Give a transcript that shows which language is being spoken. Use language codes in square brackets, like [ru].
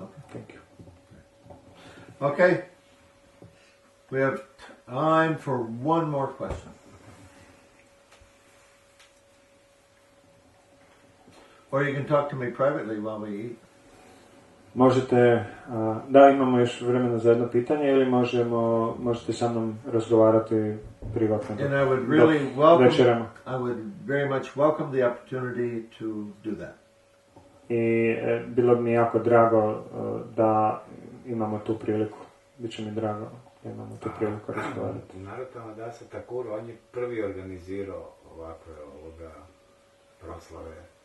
[en] Thank you. Okay. We have time for one more question. Or you can talk to me privately while we eat. [hr] Možete, da, imamo još vremena za jedno pitanje ili možete sa mnom razgovarati privatno. [en] And I would really I would very much welcome the opportunity to do that. [hr] I bilo bi mi jako drago da imamo tu priliku. Biće mi drago da imamo tu priliku razgovarati. Naravno da se Thakur, on je prvi organizirao ovakve proslave.